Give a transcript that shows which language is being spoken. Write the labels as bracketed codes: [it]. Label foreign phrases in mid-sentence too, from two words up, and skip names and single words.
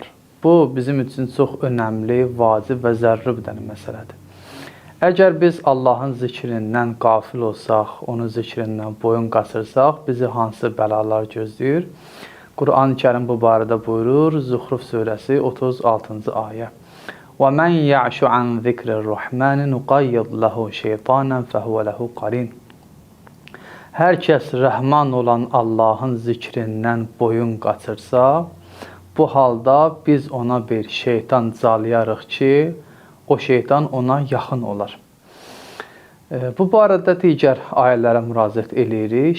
[az] Bu, bizim üçün çox önəmli, vacib və zəruri bir məsələdir. Əgər biz Allahın zikrindən qafil olsaq, onun zikrindən boyun qaçırsaq, bizi hansı bəlalar gözləyir? Quran-ı Kərim bu barədə buyurur, Zuhruf surəsi 36-cı ayə. [ar] وَمَنْ يَعْشُ عَنْ ذِكْرِ الرَّحْمَنِ نُقَيِّضْ لَهُ شَيْطَانًا فَهُوَ لَهُ قَرِينٌ. [az] Hər kəs rəhman olan Allahın zikrindən boyun qaçırsa, bu halda biz ona bir şeytan calayarıq ki, o şeytan ona yaxın olar. Bu barədə digər ayələrə müraciət edirik.